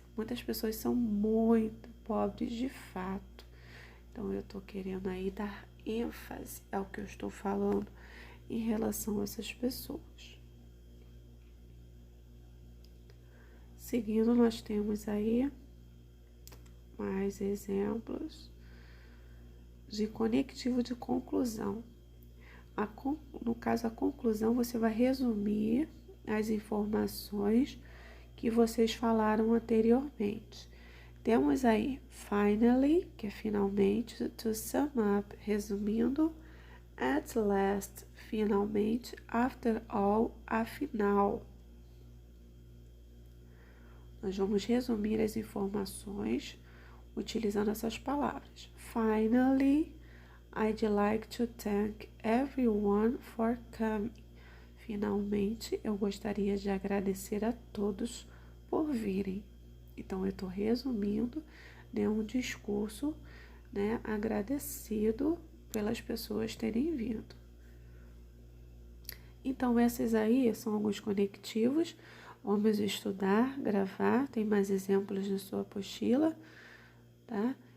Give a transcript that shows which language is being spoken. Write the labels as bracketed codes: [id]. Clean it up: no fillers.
[pt] Muitas pessoas são muito pobres de fato. Então, eu estou querendo aí dar ênfase ao que eu estou falando em relação a essas pessoas. Seguindo, nós temos aí mais exemplos de conectivo de conclusão. No caso, a conclusão, você vai resumir as informações que vocês falaram anteriormente. Temos aí, finally, que é finalmente, [en] to sum up, [pt] resumindo, [en] at last, [pt] finalmente, [en] after all, [pt] afinal. Nós vamos resumir as informações utilizando essas palavras. [en] Finally, I'd like to thank everyone for coming. [pt] Finalmente, eu gostaria de agradecer a todos por virem. Então, eu estou resumindo, um discurso, agradecido pelas pessoas terem vindo. Então, esses aí são alguns conectivos. Vamos estudar, gravar, tem mais exemplos na sua apostila, tá?